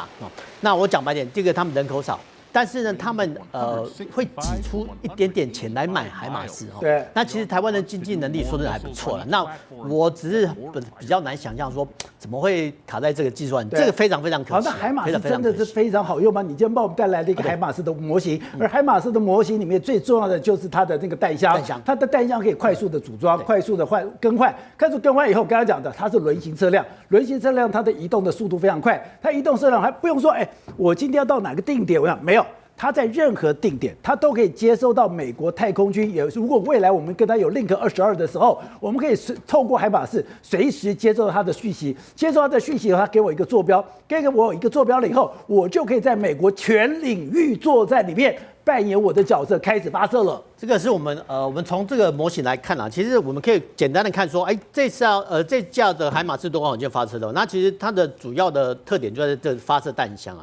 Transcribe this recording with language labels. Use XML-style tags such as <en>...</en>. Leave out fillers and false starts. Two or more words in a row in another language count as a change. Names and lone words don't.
<zh>那我講白點，這個他們人口少。但是呢，他們會擠出一點點錢來買海馬斯對，那其實台灣的經濟能力說真的還不錯了。那我只是比較難想象說怎麼會卡在這個計算，這個非常非常可惜。好，那海馬斯真的是非常好用嗎？你今天幫我們帶來了一個海馬斯的模型，而海馬斯的模型裡面最重要的就是它的那個彈箱，它的彈箱可以快速的組裝，快速的更換，快速更換以後，剛剛講的它是輪型車輛，輪型車輛它的移動的速度非常快，它移動車輛還不用說，我今天要到哪個定點，我想沒有。它在任何定點，它都可以接收到美國太空軍。也如果未來我們跟它有 Link 22 的時候，我們可以透過海馬斯隨時接收到它的訊息，接收它的訊息以後，它給我一個坐標，給我一個坐標了以後，我就可以在美國全領域作戰裡面扮演我的角色，開始發射了。這個是我們從這個模型來看啊，其實我們可以簡單的看說，這架的海馬斯多管火箭發射的，那其實它的主要的特點就在這發射彈箱啊。</zh>